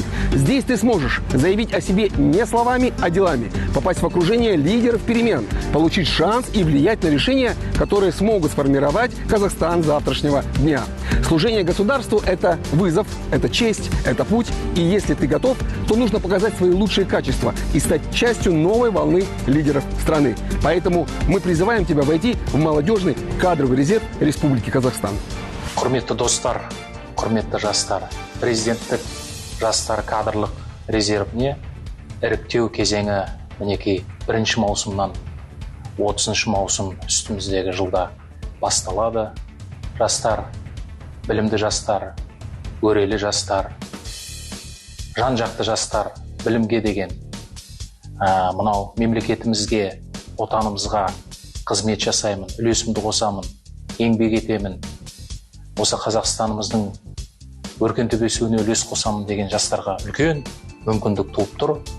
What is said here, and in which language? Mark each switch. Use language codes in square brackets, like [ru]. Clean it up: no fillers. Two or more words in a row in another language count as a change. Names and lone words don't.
[ru] Здесь ты сможешь заявить о себе не словами, а делами, попасть в окружение лидеров перемен, получить шанс и влиять на решения, которые смогут сформировать Казахстан завтрашнего дня. Служение государству – это вызов, это честь, это путь. И если ты готов, то нужно показать свои лучшие качества и стать частью новой волны лидеров страны. Поэтому мы призываем тебя войти в молодежный кадровый резерв Республики Казахстан. [kk] Құрметті достар, құрметті жастар, президенттік жастар кадрлық резервіне іріктеу кезеңі мінекей 1 маусымнан 30 маусым үстіміздегі жылда басталады. Жастар, білімді жастар, өрелі жастар, жан-жақты жастар, білімге деген мынау мемлекетімізге, отанымызға қызмет жасаймын, үлесімді қосамын, еңбек етемін, осы Қазақстанымыздың өркендеп өсуіне үлес қосамын деген жастарға үлкен мүмкіндік туып тұр.